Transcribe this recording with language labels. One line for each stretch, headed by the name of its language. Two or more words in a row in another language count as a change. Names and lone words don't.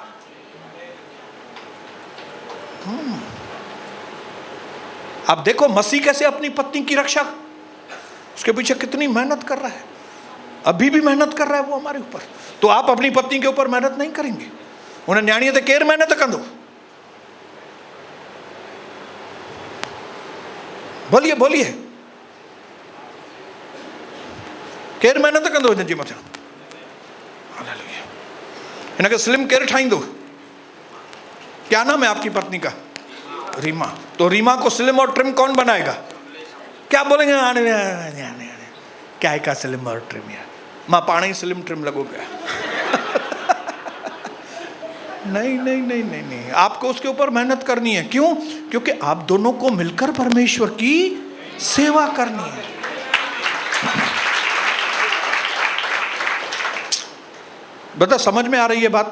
Hindi: आप देखो मसीह कैसे अपनी पत्नी की रक्षा, उसके पीछे कितनी मेहनत कर रहा है। अभी भी मेहनत कर रहा है वो हमारे ऊपर। तो आप अपनी पत्नी के ऊपर मेहनत नहीं करेंगे?
Sindhi: उन्हें न्याणीअ ते केर मेहनत कंदो?
Hindi: बोलिए बोलिए,
Sindhi: केर मेहनत कंदो हिन जे मथां? हालेलुया। हिनखे स्लिम केर ठाहींदो?
Hindi: क्या नाम है आपकी पत्नी का? रीमा। तो रीमा को स्लिम और ट्रिम कौन बनाएगा? क्या बोलेंगे? क्या का स्लिम और ट्रिम यार,
Sindhi: मां पाण ही
English: slim trim
Sindhi: लगो गया।
Hindi: नहीं नहीं नहीं नहीं नहीं, आपको उसके ऊपर मेहनत करनी है। क्यों? क्योंकि आप दोनों को मिलकर परमेश्वर की सेवा करनी है। बता, समझ में आ रही है बात?